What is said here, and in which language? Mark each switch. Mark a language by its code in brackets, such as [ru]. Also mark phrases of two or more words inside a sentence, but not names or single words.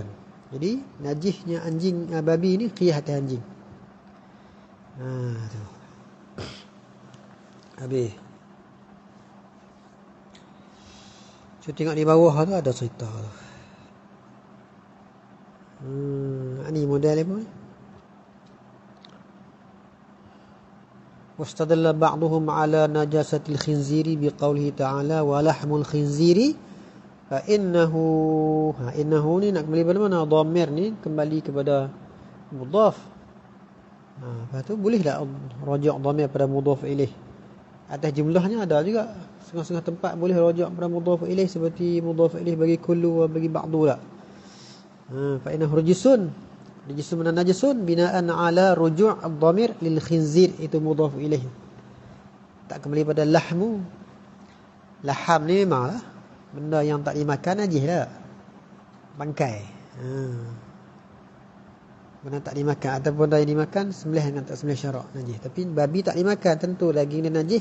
[ms] Jadi najisnya anjing, babi ni qiyah atas anjing. Tu. Habis. Cuba tengok di bawah tu ada cerita tu. Ni model apa ni? [ar] واستدل بعضهم على نجاسة الخنزير بقوله تعالى ولحم الخنزير فإنه [ms] ni nak kembali pada mana? Dhamir ni kembali kepada mudhaf. Lepas tu boleh tak rajuk dhamir pada [ar] مضاف إليه? [ms] Atas jumlahnya ada juga. Setengah-setengah tempat boleh rajuk pada [ar] مضاف إليه [ms] seperti [ar] مضاف إليه [ms] bagi kullu wa bagi ba'du lah. [ar] فإنه رجس. Rijisun mana نجس بناء على رجوع الضمير للخنزير, itu مضاف إليه. [ms] Tak kembali pada lahmu. Laham ni memanglah benda yang tak dimakan najis lah. Bangkai. Benda tak dimakan ataupun benda yang dimakan sembelih dengan tak sembelih syarak najis. Tapi babi tak dimakan, tentu daging dia najis.